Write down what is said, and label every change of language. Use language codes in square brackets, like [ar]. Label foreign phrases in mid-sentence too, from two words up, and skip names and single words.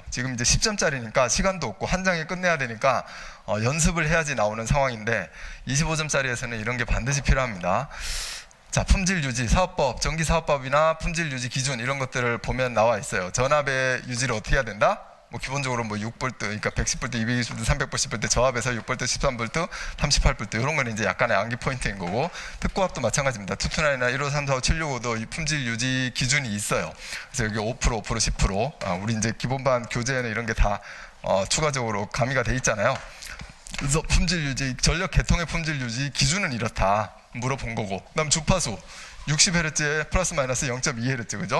[ko] 지금 이제 10점짜리니까 시간도 없고 한 장에 끝내야 되니까 연습을 해야지 나오는 상황인데, 25점짜리에서는 이런 게 반드시 필요합니다. 자, 품질 유지 사업법, 정기 사업법이나 품질 유지 기준 이런 것들을 보면 나와 있어요. 전압의 유지를 어떻게 해야 된다? 뭐 기본적으로 뭐 6V, 그러니까 110V, 220V, 380V 저압에서 6V, 13V, 38V 이런 거는 이제 약간의 암기 포인트인 거고, 특고압도 마찬가지입니다. 229이나 153, 45, 765도 이 품질 유지 기준이 있어요. 그래서 여기 5%, 10%, 우리 이제 기본반 교재에는 이런 게 다 추가적으로 가미가 돼 있잖아요. 그래서 품질 유지, 전력 계통의 품질 유지 기준은 이렇다 물어본 거고, 그다음 주파수 60Hz에 플러스 마이너스 0.2Hz, 그죠?